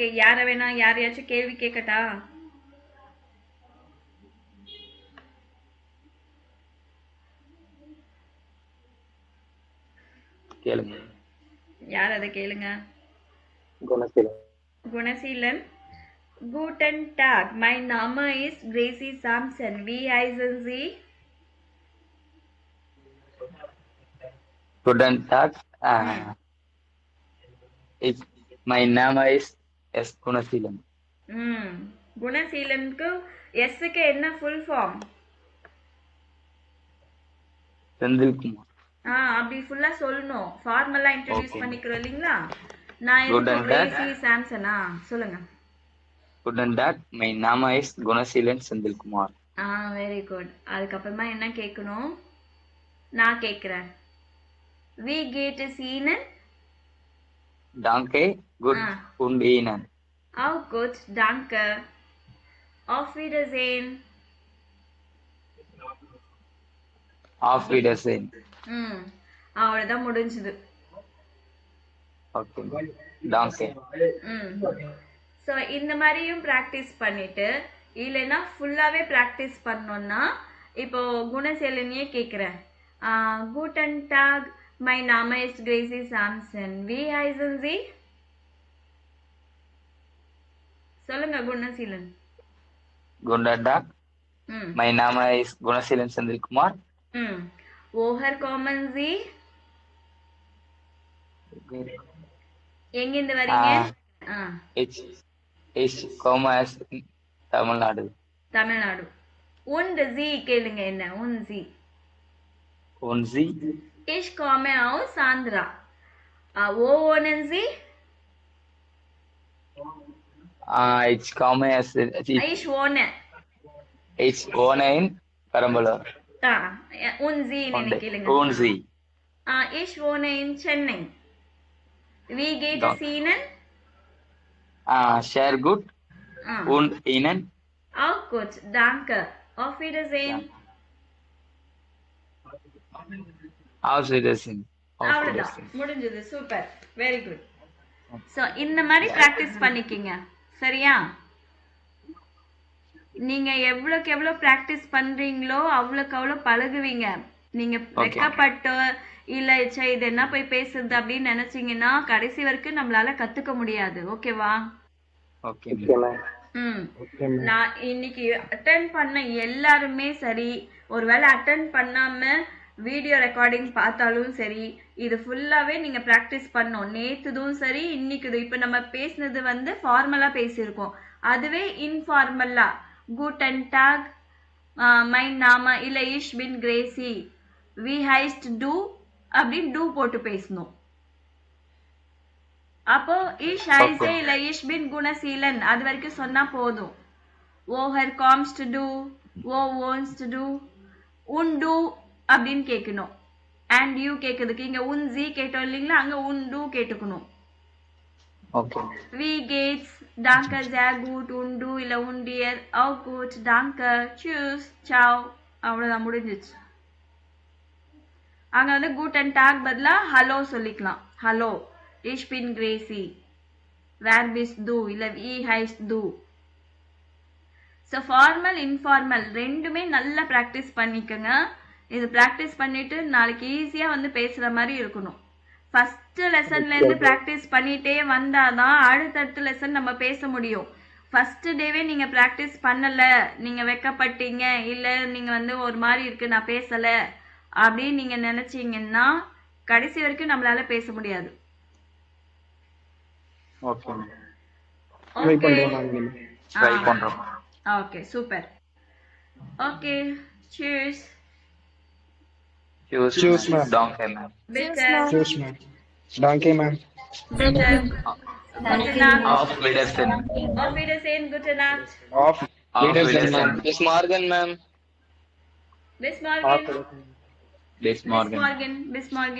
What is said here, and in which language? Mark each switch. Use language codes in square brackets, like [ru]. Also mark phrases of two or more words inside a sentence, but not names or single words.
[ta] யார வேணா யாரையாச்சும் கேள்வி கேட்கட்டா? கேளுங்க. யார் அதை கேளுங்க. குணசீலன். குணசீலன். [de] Guten Tag, mein Name ist Gracie Sampson. Wie heißen Sie? Guten Tag. [en] My name is S. Gunasilan. [ta] குணசீலனுக்கு எஸ்க்கு என்ன [en] full form? [ta] செந்தில்குமார். அப்படி ஃபுல்லா சொல்லணும். ஃபார்மலா இன்ட்ரோடியூஸ் [en] Okay. [ta] பண்ணிக்கிறோம் இல்லைங்களா? நான் [en] Good [ta] எதுக்கு [en] and bad. [ta] கிரேசி சாம்சனா சொல்லுங்க. [en] Good and bad. My name is Gunasilan Senthilkumar. very good. [ta] அதுக்கப்புறமா என்ன கேட்கணும்? நான் கேட்குறேன். [de] Wie geht es Ihnen. Danke. Good und Ihnen. Auch gut, danke. Auf Wiedersehen. Auf Wiedersehen. [ta] அவ்வளோதான் முடிஞ்சுது. Okay. Danke. ஸோ இந்த மாதிரியும் ப்ராக்டிஸ் பண்ணிட்டு இல்லைன்னா ஃபுல்லாகவே ப்ராக்டிஸ் பண்ணோன்னா இப்போ குணசேலனியே கேட்குறேன். [de] Guten Tag, mein Name ist Gracie Sampson. Wie heißen Sie? [ta] சொல்லுங்க குணசீலன். [de] Guten Tag. [en] My name is Gunasilan Senthilkumar. [de] Woher kommen Sie? [ta] எங்கிருந்து வரீங்க? [de] Ich komme aus Tamil [ta] தமிழ்நாடு. [de] Und Sie [ta] கேளுங்க என்ன? [de] Und Sie. Und Sie? Ich komme aus Andhra. Wo wohnen Sie? Ich komme aus Ich wohne in Perambalur. Und Sie [ta] கேளுங்க. [de] Und Sie? Ich wohne in Chennai. Wie geht es Ihnen? Sehr gut. Und Ihnen? Auch gut, danke. Auf Wiedersehen. Auf Wiedersehen. [ta] அவ்வளவுதான் முடிஞ்சது. சூப்பர், [en] very good. [ta] ஸோ இந்த மாதிரி ப்ராக்டிஸ் பண்ணிக்கிங்க, சரியா? நீங்க எவ்வளோக்கு எவ்வளோ ப்ராக்டிஸ் பண்றீங்களோ அவ்வளோக்கு அவ்வளோ பழகுவீங்க. நீங்க வெக்கப்பட்டு இல்ல இது என்ன போய் பேசுறது அப்படின்னு நினைச்சீங்கன்னா கடைசி வரைக்கும் நம்மளால கத்துக்க முடியாது. ஓகேவா? நான் இன்னைக்கு அட்டென்ட் பண்ண எல்லாருமே சரி, ஒருவேளை அட்டென்ட் பண்ணாம [en] video recording [ta] பார்த்தாலும் சரி, இது ஃபுல்லாவே நீங்க ப்ராக்டிஸ் பண்ணோம். நேத்துதும் சரி, இன்னைக்குது. இப்ப நம்ம பேசினது வந்து ஃபார்மலா பேசியிருக்கோம். அதுவே இன்ஃபார்மலா [de] guten Tag, mein Name [ta] இல்ல [de] ich bin Gracie, wie heißt du [ta] அப்படின்னு டூ போட்டு பேசணும். அப்போ [de] ich heiße [ta] இல்ல [de] ich bin [ta] குணசீலன் அது வரைக்கும் சொன்னா போதும். [de] woher kommst du, wo wohnst du, und du அப்படின்னு கேட்கணும். [en] and you [ta] கேட்குறதுக்கு இங்க [de] und sie [ta] கேட்டோம் இல்லைங்களா, அங்க [de] und du [ta] கேட்டுக்கணும். [de] wie geht's, danke, sehr gut, und du இல்ல und dir, auch gut, danke, tschüss, ciao. [ta] அவ்வளவுதான், முடிஞ்சிச்சு. அங்க வந்து [de] guten Tag [ta] பதிலா ஹலோ சொல்லிக்கலாம். ஹலோ, [de] ich bin Gracie. wer bist du இல்ல wie heißt du. [ta] ஸோ [en] formal informal [ta] ரெண்டுமே நல்லா ப்ராக்டிஸ் பண்ணிக்கோங்க. இது ப்ராக்டிஸ் பண்ணிட்டு நாளைக்கு ஈஸியாக வந்து பேசுகிற மாதிரி இருக்கணும். ஃபஸ்ட்டு லெசன்லேருந்து ப்ராக்டிஸ் பண்ணிகிட்டே வந்தால் தான் அடுத்தடுத்த லெசன் நம்ம பேச முடியும். ஃபஸ்ட்டு டேவே நீங்கள் ப்ராக்டிஸ் பண்ணலை, நீங்கள் வெக்கப்பட்டீங்க, இல்லை நீங்கள் வந்து ஒரு மாதிரி இருக்குது நான் பேசலை அப்படின்னு நீங்கள் நினச்சிங்கன்னா கடைசி வரைக்கும் நம்மளால பேச முடியாது. ஓகே, சூப்பர். ஓகே, [en] cheers. Cheers, ma'am. [de] Danke, ma'am. Bitte. [en] Cheers, ma'am. Danke, ma'am. [de] Bitte. Gute Nacht. Auf Wiedersehen. Auf Wiedersehen, gute Nacht. Auf Wiedersehen, ma'am. Bis morgen, ma'am. Bis morgen. Bis morgen. Bis morgen. Bis morgen.